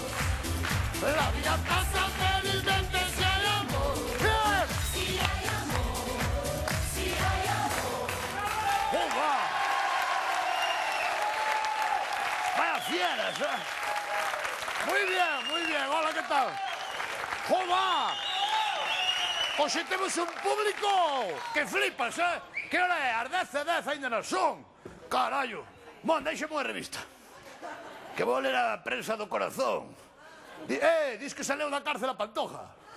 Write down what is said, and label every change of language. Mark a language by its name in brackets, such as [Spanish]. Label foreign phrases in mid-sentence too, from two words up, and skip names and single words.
[Spanish] ¡La vida pasa felizmente si hay amor! ¡Bien! Si hay amor, si hay amor. ¡Uva! ¡Vaya fieras, eh! Muy bien. Hola, ¿qué tal? ¡Jova! [Galician] Hoxe temos un público que flipas, eh? Que hora é? As 10:10 ainda non son. Carallo. Mon, deixame unha revista. Que vou ler a prensa do corazón. Dis que saleu da cárcel a Pantoja.